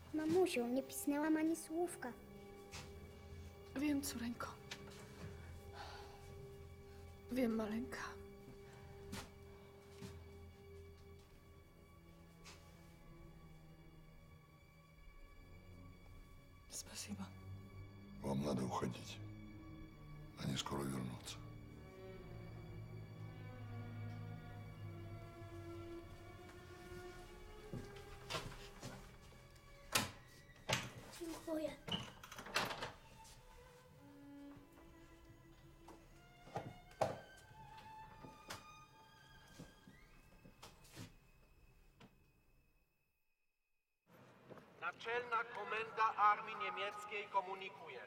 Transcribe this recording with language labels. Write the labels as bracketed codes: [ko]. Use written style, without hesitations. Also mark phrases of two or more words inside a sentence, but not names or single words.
[pl] Mamusiu, nie pisnęłam ani słówka. Wiem, córeńko. Wiem, maleńka. [ru] Спасибо. Вам надо уходить. Они скоро вернутся. [pl] Dziękuję. Naczelna Komenda Armii Niemieckiej komunikuje.